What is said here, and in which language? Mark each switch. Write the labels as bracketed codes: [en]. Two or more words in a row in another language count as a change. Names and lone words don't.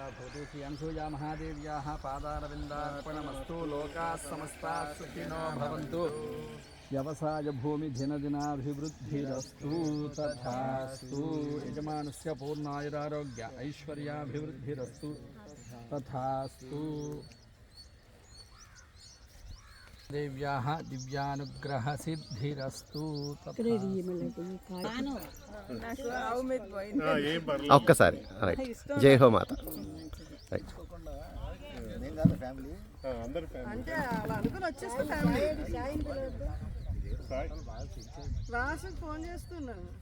[sa] भवतु श्री अनसूया महादेव्याः पादारविन्दार्पणमस्तु लोकाः समस्ताः सुखिनो भवन्तु व्यवसाय भूमि दिनदिनाभिवृद्धिरस्तु तथास्तु यजमानस्य पूर्णायुरारोग्य ऐश्वर्याभिवृद्धिरस्तु तथास्तु देव्याः दिव्यानुग्रहसिद्धिरस्तु [te] ఏం పర్లేదు. ఒక్కసారి రైట్ [hi] जय हो मात [te] రైట్ అందరు ఫ్యామిలీ అంటే అలా అనుకుని వచ్చేస్తే ఫ్యామిలీ సాయి రాసు ఫోన్ చేస్తున్నాను